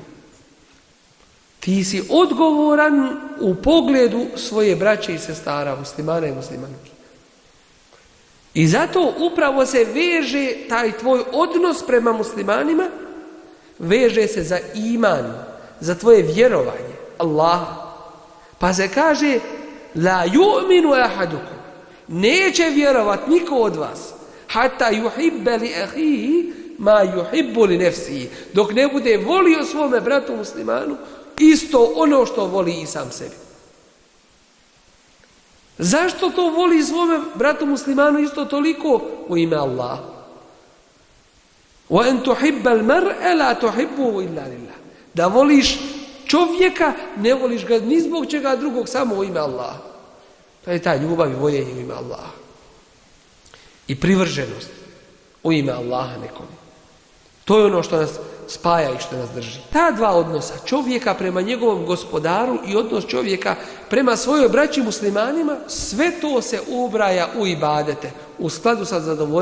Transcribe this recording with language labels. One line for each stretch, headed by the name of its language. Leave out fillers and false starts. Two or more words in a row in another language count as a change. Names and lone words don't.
Bosnian: Ti si odgovoran u pogledu svoje braće i sestara, muslimana i muslimanki. I zato upravo se veže taj tvoj odnos prema muslimanima, veže se za iman, za tvoje vjerovanje Allah. Pa se kaže
Arabic: لا يؤمن أحدكم,
Bosnian: neće vjerovat niko od vas,
Arabic: حتى يحب لأخيه ما يحب لنفسه,
Bosnian: dok ne bude volio svome bratu muslimanu isto ono što voli i sam sebi. Zašto to voli svome bratu muslimanu isto toliko? U ime Allah.
Arabic: وأن تحب المرء لا تحبه إلا لله.
Bosnian: Da voliš čovjeka, ne voliš ga ni zbog čega drugog, samo u ime Allah. To je ta ljubav i voljenje u ime Allaha. I privrženost u ime Allaha nekome. To je ono što nas spaja i što nas drži. Ta dva odnosa, čovjeka prema njegovom gospodaru i odnos čovjeka prema svojoj braći muslimanima, sve to se ubraja u ibadete, u skladu sa zadovoljstvom